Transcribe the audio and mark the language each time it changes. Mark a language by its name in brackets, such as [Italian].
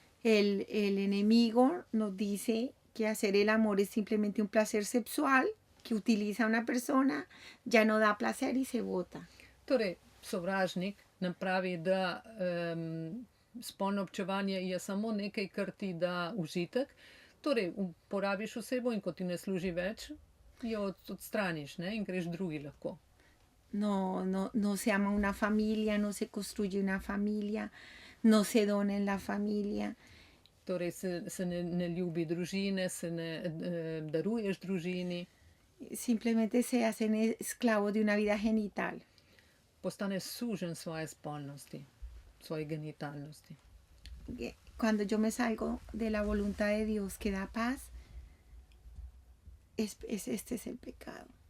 [Spanish] El enemigo nos dice que hacer el amor es simplemente un placer sexual que utiliza a una persona, ya no da placer y se bota. [Slovenian] Torej, sovražnik nam pravi, da spolno občevanje je samo nekaj, kar ti da užitek. Torej, uporabiš osebo in ko ti ne služi več, jo odstraniš, ne? In greš drugi lahko. [Spanish] No se ama una familia, no se construye una familia, no se dona en la familia. [Slovenian] Torej, se ne ljubi družine, se ne daruješ družini. [Spanish] Simplemente se hacen esclavos de una vida genital. [Slovenian] Postaneš sužen svoje spolnosti, svoje genitalnosti. [Spanish] Cuando yo me salgo de la voluntad de Dios que da paz, este es el pecado.